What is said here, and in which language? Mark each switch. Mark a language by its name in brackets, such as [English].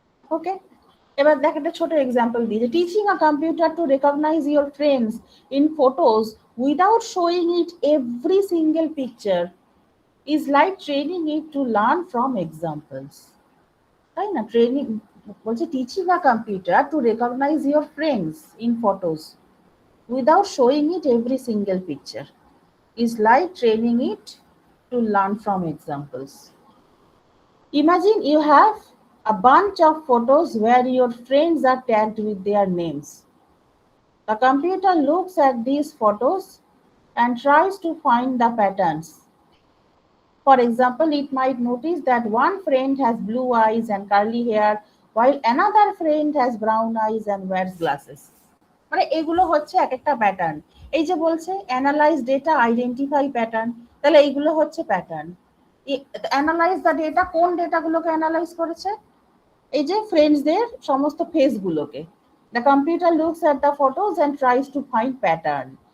[Bangla] ওকে, এবার দেখ একটা ছোট এক্সাম্পল দিই, যে [English] Teaching a computer to recognise your friends in photos without showing it every single picture is like training it to learn from examples. [Bangla] তাই না? ট্রেনিং বলছে [English] Teaching a computer to recognise your friends in photos without showing it every single picture is like training it to learn from examples. Imagine you have a bunch of photos where your friends are tagged with their names. The computer looks at these photos and tries to find the patterns. For example, it might notice that one friend has blue eyes and curly hair, while another friend has brown eyes and wears glasses. [Bangla] মানে এগুলো হচ্ছে এক একটা pattern. এই যে বলছে [English] analyse data, identify pattern, [Bangla] তাহলে এইগুলো হচ্ছে প্যাটার্ন। [English] analyse the data, [Bangla] কোন ডেটাগুলোকে অ্যানালাইজ করেছে? এই যে ফ্রেন্ডসদের সমস্ত ফেসগুলোকে। [English] The computer looks at the photos and tries to find pattern.